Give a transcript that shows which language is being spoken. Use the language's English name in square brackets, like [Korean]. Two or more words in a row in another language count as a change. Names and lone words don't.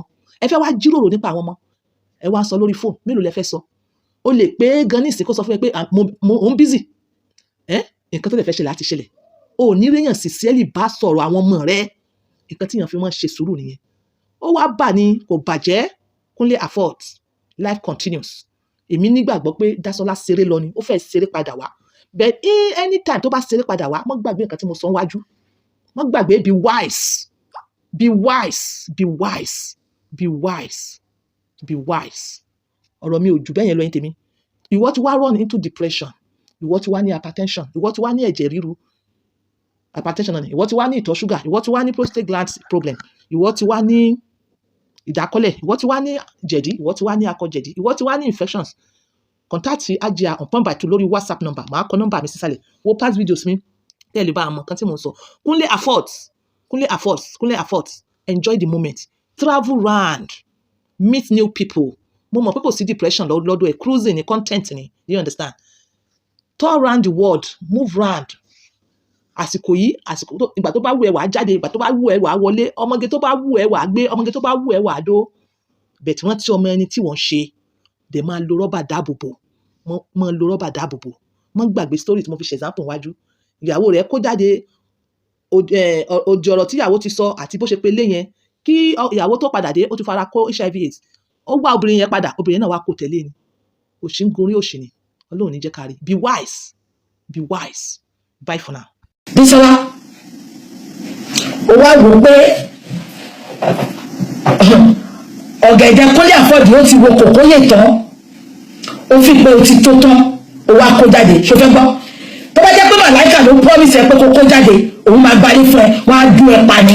[Yoruba] Ẹ fẹ́ wá jíròrò nípa àwọn ọmọ. Ẹ wá sọ lórí phone, mélòó lẹ fẹ́ sọ? O lè pé gan ní ìsìn kó sọ fún ẹ pé mo ń busy. Nǹkan tó lè fẹ́ ṣẹlẹ̀ àti ṣẹlẹ̀. O ò ní réyàn sincerely bá sọ̀rọ̀ àwọn ọmọ rẹ̀. Nǹkan tí èèyàn fi máa ń ṣe sùúrù nìyẹn. Ó wá bà ní kò bàjẹ́, Kúnlé afford, [English] life continues. [Yoruba] Èmi nígbàgbọ́ pé Dásọ́lá ṣeré lọ ni, ó fẹ́ ṣeré padà wá. [English] But anytime [Yoruba] tó bá ṣeré padà wá, má gbàgbé nǹkan tí mo sọ wájú. Má gbàgbé [English] be wise. Be wise. Be wise. Be wise. Be wise. [Yoruba] Ọ̀rọ̀ mi ò jù bẹ́ẹ̀ yẹn lọ ní tèmi. Ìwọ ti wá [English] run into depression. [Yoruba] Ìwọ ti wá ní hypertension. Ìwọ ti wá ní ẹ̀jẹ̀ ríru. Hypertension náà ni. Ìwọ ti wá ní ìtọ̀ ṣúgà. Ìwọ ti wá ní [English] prostate gland problem. [Yoruba] Ìwọ ti wá ní ìdákọ́lẹ̀. Ìwọ ti wá ní jẹ̀dí. Ìwọ ti wá ní akọ jẹ̀dí. Ìwọ ti wá ní infections. [English] Contact Ajia on point by 2 [Yoruba] lórí [English] WhatsApp number. [Yoruba] Màá kọ nọ́mbà mi sísàlẹ̀. Wo [English] past videos [Yoruba] mi. Tẹ́ lè bá àmọ̀ kan tí mo sọ. Kúnlé affords. Kúnlé affords. Kúnlé affords. [English] Enjoy the moment. Travel round. Meet new people. [Yoruba] Mo mọ̀ pé kò sí depression lọ́dọ̀ ẹ̀. Cruising ni content ni. [English] You understand? Tour round the world. Move round. [Yoruba] Àsìkò yìí, ìgbà tó bá wù ẹ́ wà á jáde, ìgbà tó bá wù ẹ́ wà á wọlé, ọmọge tó bá wù ẹ́ wà á gbé, ọmọge tó bá wù ẹ́ wà á dó. Bẹ̀tí wọ́n tí ọmọ ẹni tí wọ́n ṣe, dẹ̀ máa lo rọ́bà dáàbòbò. Máa lo rọ́bà dáàbòbò. Má gbàgbé story tí mo fi ṣe example wájú. Ìyàwó rẹ̀ kó jáde òdì ọ̀rọ̀ tí ìyàwó ti sọ àti bó ṣe pe lé yẹn. Kí ìyàwó tó padà dé, ó ti fara kó HIV/AIDS. Ó wá obìnrin yẹn padà, obìnrin náà wá kó tẹ̀lé ni. Òṣì ń gorí òṣì ni. Ọlọ́run ní jẹ́ ká rí. [English] Be wise. Be wise. Bye for now. [Yoruba] Bísọ́lá, ó wá wò pé ọ̀gẹ̀dẹ̀ Kúnlé àfọ̀dù ó ti wo kòkó yè tán, ó fi pé ó ti tó tán, ó wá kó jáde. Ṣo fẹ́ gbọ́? Tó bá jẹ́ pé màláìkà ló promise ẹ pé kó kó jáde, òun máa gbalé fún ẹ, wọ́n á dú ẹ pa ni.